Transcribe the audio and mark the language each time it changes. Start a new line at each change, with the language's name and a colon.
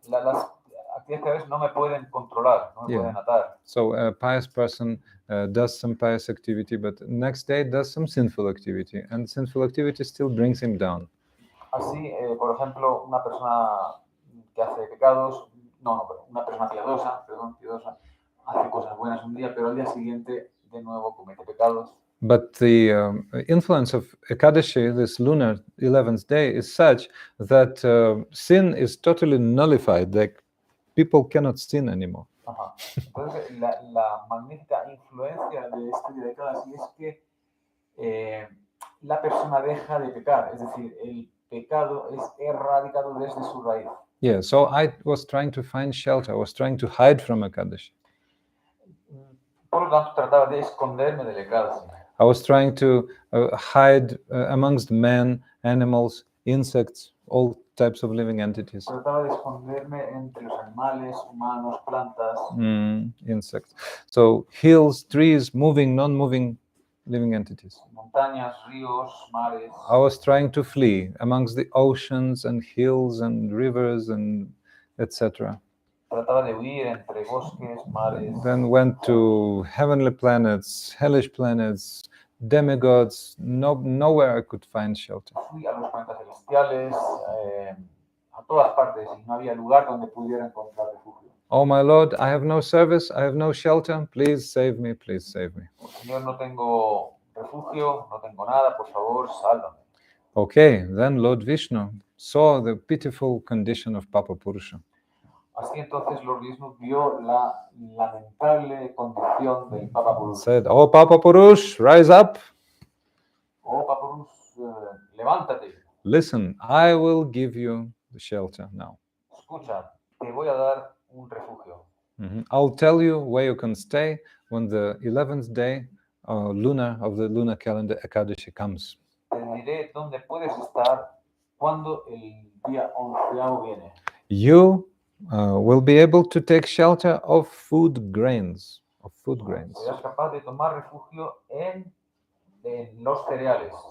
Spanish: las actividades no me pueden controlar, no me pueden atar.
English: So a pious person does some pious activity, but next day does some sinful activity, and sinful activity still brings him down.
Spanish: Así, por ejemplo, una persona que hace pecados, una persona piadosa, hace cosas buenas un día, pero al día siguiente de nuevo comete pecados.
English: But the influence of Ekadashi, this lunar 11th day, is such that sin is totally nullified. Like people cannot sin anymore.
Spanish: Ajá. Entonces, la magnífica influencia de este día de Kadasi es que la persona deja de pecar, es decir, el pecado es erradicado desde su raíz.
English: Yeah, so I was trying to find shelter. I was trying to hide from Ekadashi.
Spanish: Por lo tanto, trataba de esconderme del Ekadasi.
English: I was trying to hide amongst men, animals, insects, all types of living entities.
Spanish: Trataba de esconderme entre los animales, humanos, plantas.
English: Insects. So hills, trees, moving, non-moving living entities.
Spanish: Montañas, ríos, mares.
English: I was trying to flee amongst the oceans and hills and rivers and etc.
Spanish: Trataba de huir entre bosques, mares.
English: Then went to heavenly planets, hellish planets, demigods. Nowhere I could find shelter.
Spanish: Fui a los planetas celestiales, a todas partes, y no había lugar donde pudiera encontrar refugio.
English: Oh my Lord, I have no service, I have no shelter. Please save me, please save me.
Spanish: Señor, no tengo refugio, no tengo nada, por favor, sálvame.
English: Okay, then Lord Vishnu saw the pitiful condition of Papa Purusha.
Spanish: Así entonces Lord Vishnu vio la lamentable condición del Papa Purus.
English: Said, oh Papa Purush, rise up.
Spanish: Oh Papa Purus, levántate.
English: Listen, I will give you the shelter now.
Spanish: Escucha, te voy a dar un refugio.
English: I'll tell you where you can stay when the 11th day lunar of the lunar calendar Ekadashi comes.
Spanish: Te diré dónde puedes estar cuando el día 11º viene.
English: You will be able to take shelter of food grains.
Spanish: Serás capaz de tomar refugio en los cereales.